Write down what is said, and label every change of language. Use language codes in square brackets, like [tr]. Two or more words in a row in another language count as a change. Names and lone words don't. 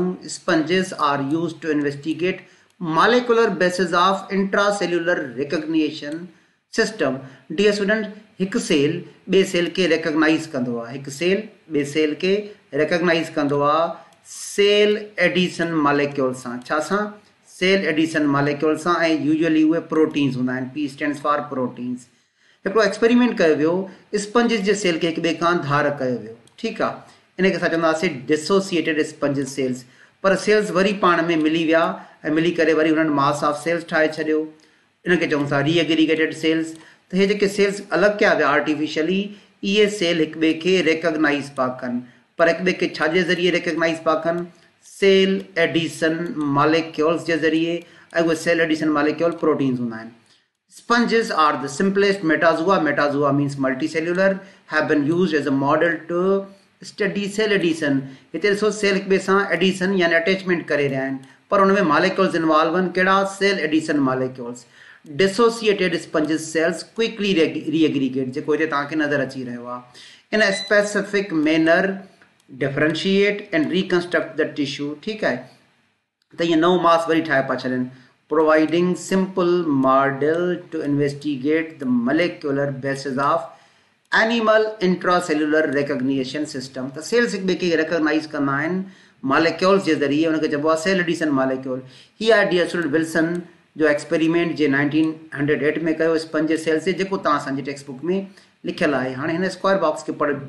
[en] sponges are used to investigate molecular basis of intracellular recognition system। dear student, [sd] हिकु सेल ॿिए सेल खे रिकग्नाइज़ कंदो आहे, हिकु सेल ॿिए सेल खे रिकग्नाइज़ कंदो आहे [en] cell addition molecule [sd] सां। छा सां? [en] cell addition molecule [sd] सां, ऐं यूजुअली उहे प्रोटीन्स हूंदा आहिनि, [en] P stands for proteins. [sd] हिकिड़ो एक्सपेरिमेंट कयो वियो, स्पंजिस जे सेल खे हिक ॿिए खां धार कयो वियो, ठीकु आहे, इनखे असां चवंदासीं [en] dissociated sponges cells. [sd] पर सेल्स वरी पाण में मिली विया ऐं मिली करे वरी हुननि [en] mass of cells [sd] ठाहे छॾियो, इनखे चऊं था [en] reaggregated cells. [sd] त हे जेके सेल्स अलॻि कया विया आर्टिफिशियली, इहे सेल हिक ॿिए खे रिकग्नाइज़ पिया कनि, पर हिक ॿिए खे छाजे ज़रिए रिकग्नाइज़ पिया कनि? [en] cell addition molecules [sd] जे ज़रिए, ऐं उहे [en] cell addition molecule proteins [sd] हूंदा आहिनि। [en] Sponges are the simplest metazoa, metazoa means multicellular, have been used as a model to study cell addition। [sd] हिते ॾिसो सेल हिक ॿिए सां एडिशन यानी अटैचमेंट करे रहिया आहिनि, पर हुन में [en] molecules involve [sd] आहिनि, कहिड़ा? [en] cell addition molecules. dissociated sponges cells quickly reaggregate, [sd] जेको हिते तव्हांखे नज़र अची रहियो आहे, [en] in specific manner differentiate and reconstruct the tissue. [sd] ठीकु आहे, त इहे नओं मास वरी ठाहे पिया छॾनि, [en] providing simple model to investigate the molecular basis of animal intracellular recognition system। [sd] त सेल्स हिक ॿिए खे रिकग्नाइज़ कंदा आहिनि मॉलिक्यूल्स जे ज़रिए, उनखे चइबो आहे [en] cell addition molecule. [sd] हीअ आहे [en] dear student [sd] विल्सन जो एक्सपेरिमेंट जे 1908 में कयो स्पंजिस सेल से, जेको तव्हां असांजी [en] text book [sd] में लिखियलु आहे। हाणे हिन [en] square box [sd] खे पढ़